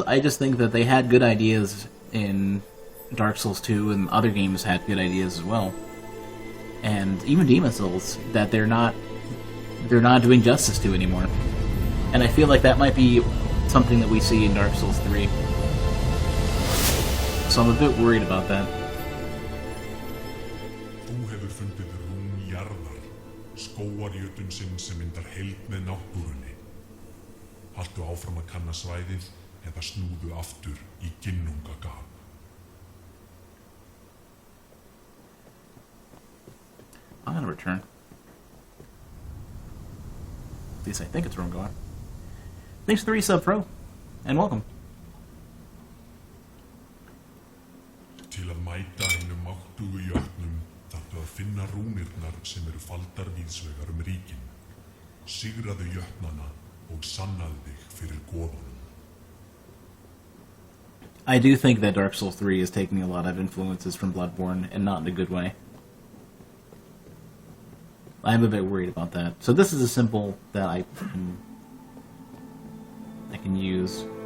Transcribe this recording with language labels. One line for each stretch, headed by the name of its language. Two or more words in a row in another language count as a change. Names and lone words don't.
English: I just think that they had good ideas in Dark Souls 2, and other games had good ideas as well. And even Demon Souls, that they're not doing justice to anymore. And I feel like that might be something that we see in Dark Souls 3. So I'm a bit worried about that.
Icelandic: Þú hefur fundið rún jarðar, skógarjötun sinn sem myndar heild með náttúrunni. Haltu áfram að kanna svæðið eða snúðu aftur í ginnungagap.
English: I'm gonna return. At least I think it's where I'm going. Thanks for the resub, Pro, and welcome.
Icelandic: Til að mæta hinum máttugu jötnum þarftu að finna rúnirnar sem eru faldar víðsvegar ríkin. Sigraðu jötnana og sannaðu þig fyrir goðunum.
English: I do think that Dark Souls 3 is taking a lot of influences from Bloodborne, and not in a good way. I'm a bit worried about that. So this is a symbol that I can use.